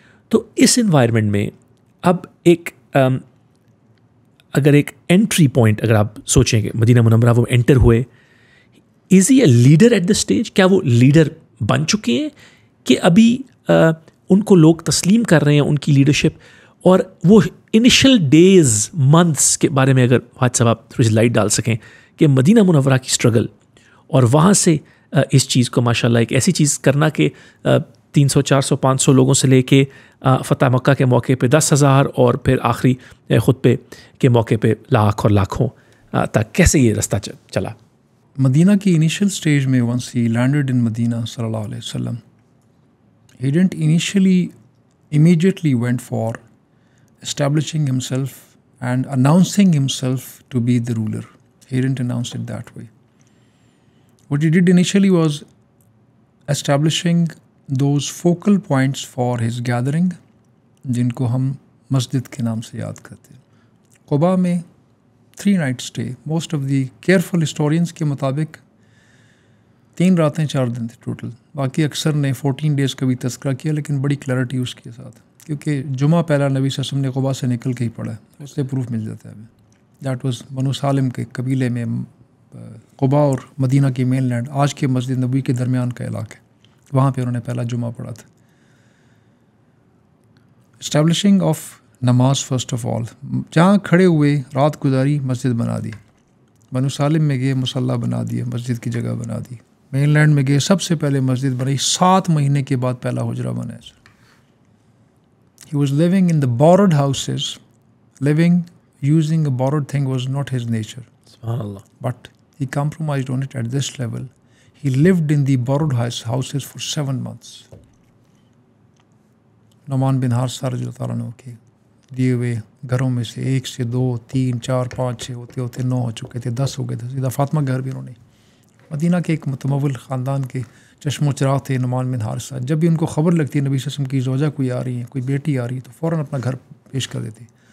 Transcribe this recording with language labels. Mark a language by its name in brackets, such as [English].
[Urdu] تو اس انوائرمنٹ میں اب ایک اگر ایک انٹری پوائنٹ اگر آپ سوچیں کہ مدینہ منورہ وہ انٹر ہوئے، [English] Is he a leader at the stage? [Urdu] کیا وہ لیڈر بن چکے ہیں کہ ابھی ان کو لوگ تسلیم کر رہے ہیں ان کی لیڈرشپ؟ اور وہ انیشل ڈیز منتھس کے بارے میں اگر حاج صاحب آپ تھوڑی سی لائٹ ڈال سکیں کہ مدینہ منورہ کی اسٹرگل اور وہاں سے اس چیز کو ماشاء اللہ ایک ایسی چیز کرنا کہ 300 400 500 لوگوں سے لے کے فتح مکہ کے موقع پہ 10,000 اور پھر آخری خطبے کے موقع پہ لاکھ اور لاکھوں تک کیسے یہ رستہ چلا؟ مدینہ کی انیشیل اسٹیج میں [English] Once he landed in Madinah صلی اللہ علیہ وسلم، he didn't initially immediately went for establishing himself and announcing himself to be the ruler. He didn't announce it that way. What he did initially was establishing those focal points for his gathering [Urdu] جن کو ہم مسجد کے نام سے یاد کرتے ہیں. قباء میں [English] 3 night stay. Most of the careful historians [Urdu] کے مطابق 3 راتیں 4 دن تھے ٹوٹل. باقی اکثر نے 14 days کا بھی تذکرہ کیا لیکن بڑی کلیئرٹی اس کے ساتھ، کیونکہ جمعہ پہلا نبی صلی اللہ علیہ وسلم نے قباء سے نکل کے ہی پڑھا ہے، اس سے پروف مل جاتا ہے. دیٹ واز بنو سالم کے قبیلے میں قباء اور مدینہ کی مین لینڈ آج کے مسجد نبوی کے درمیان کا علاقہ ہے، وہاں پہ انہوں نے پہلا جمعہ پڑھا تھا. [English] establishing of namaz first of all, [Urdu] جہاں کھڑے ہوئے رات گزاری مسجد بنا دی. بنو سالم میں گئے مصلی بنا دیے، مسجد کی جگہ بنا دی. مین لینڈ میں گئے سب سے پہلے مسجد بنائی، 7 مہینے کے بعد پہلا حجرہ بنا ہے. [English] He was living in the borrowed houses. Living using a borrowed thing was not his nature. [Arabic] Subhanallah. [English] But he compromised on it at this level. He lived in the borrowed houses for 7 months. [Urdu] Noman بن حارثہ رضی اللہ تعالیٰ عنہ کے دیے ہوئے گھروں میں سے 1 سے 2 3 4 5 6 ہوتے ہوتے 9 ہو چکے تھے، 10 ہو گئے تھے. سیدھا فاطمہ گھر بھی انہوں نے، مدینہ کے ایک متمول خاندان کے چشم و چراغ تھے نعمان بن حارثہ. جب بھی ان کو خبر لگتی ہے نبی صلی اللہ علیہ وسلم کی زوجہ کوئی آ رہی ہے، کوئی بیٹی آ رہی ہے، تو فوراً اپنا گھر پیش کر دیتے.